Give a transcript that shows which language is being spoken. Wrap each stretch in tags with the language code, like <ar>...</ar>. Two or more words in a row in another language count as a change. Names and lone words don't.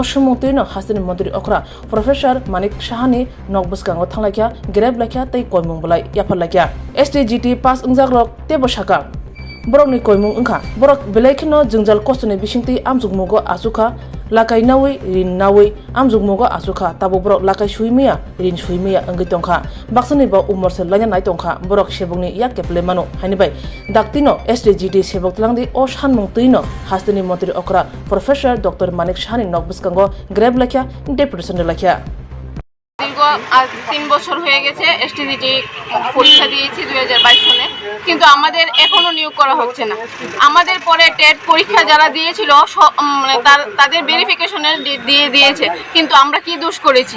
<trp>sumungtino Hasani Mantri Okra Professor Manik Shahani Nogbuskango thanglakya grab lakya tei koimung bulai yaphalakya STGT Pas Engzagrok tebosaka borokni koimung engkha borok belaikino jungjal kostoni bisingti amjungmugo asuka lakai nawi rin nawi amjungmugo asuka tabo borok lakai suimiya rin suimiya angi tongkha baksani ba umorsel lanya nai tongkha borok sebokni yakeple mano hanibai daktino STGT sebok tlangdi o sanmung tuino Hasani Mantri Okra Professor Dr. Manik Shahani Nogbuskango grab lakya deputation lakya</trp> <bn>আজ 3 বছর হয়ে গেছে এসটিজিটি পরীক্ষা দিয়েছি 2022 সালে, কিন্তু আমাদের এখনো নিয়োগ করা হচ্ছে না। আমাদের পরে টেট পরীক্ষা যারা দিয়েছিল তাদের ভেরিফিকেশনের দিয়ে দিয়েছে, কিন্তু আমরা কি দোষ করেছি?</bn>